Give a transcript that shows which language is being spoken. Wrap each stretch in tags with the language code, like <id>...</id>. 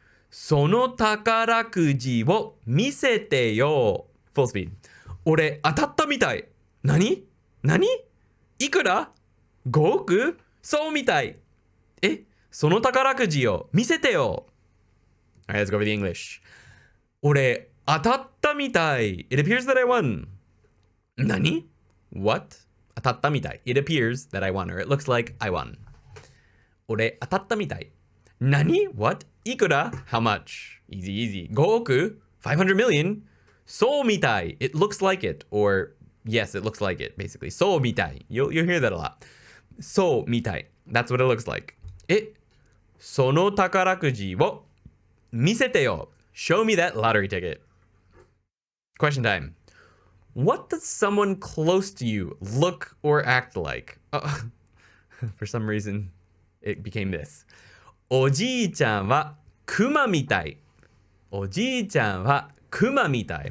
<ja>その宝くじを見せてよ。</ja> <en>Full speed.</en> <ja>俺、当たったみたい。何？いくら？5 億？そうみたい。え？その宝くじを見せてよ。</ja> <en>Alright, let's go over the English.</en> <ja>俺、当たったみたい。</ja> <en>It appears that I won.</en> <ja>何？</ja> <en>What?</en> <ja>当たったみたい。</ja> <en>It appears that I won, or it looks like I won.</en> <ja>俺、当たったみたい。 Nani?</ja> <en>What?</en> <ja>Ikura?</ja> <en>How much? Easy, easy.</en> <ja>5億?</ja> <en>500 million?</en> <ja>そうみたい.</ja> <en>It looks like it. Or, yes, it looks like it, basically.</en> <ja>そうみたい.</ja> <en>You'll hear that a lot. そうみたい. That's what it looks like.</en> <ja>その宝くじを見せてよ.</ja> <en>Show me that lottery ticket. Question time. What does someone close to you look or act like? For some reason, it became this.</en> <ja>おじいちゃんはクマみたい。おじいちゃんはクマみたい。</ja>